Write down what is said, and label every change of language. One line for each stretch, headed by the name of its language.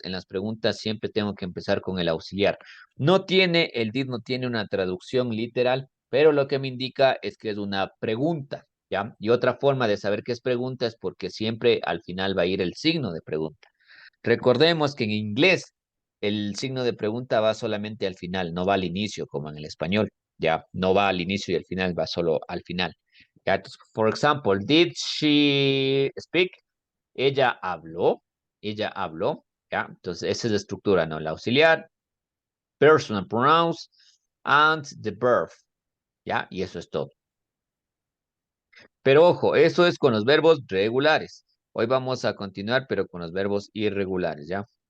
Spanish: En las preguntas siempre tengo que empezar con el auxiliar. El did no tiene una traducción literal, pero lo que me indica es que es una pregunta, ¿ya? Y otra forma de saber qué es pregunta es porque siempre al final va a ir el signo de pregunta. Recordemos que en inglés el signo de pregunta va solamente al final, no va al inicio como en el español, ¿ya? No va al inicio y al final, va solo al final. ¿Ya? Entonces,
English: for example, did she speak?
Spanish: Ella habló, ¿ya? Entonces, esa es la estructura, ¿no? La auxiliar,
English: personal pronouns, and the verb,
Spanish: ¿ya? Y eso es todo. Pero ojo, eso es con los verbos regulares. Hoy vamos a continuar, pero con los verbos irregulares, ¿ya?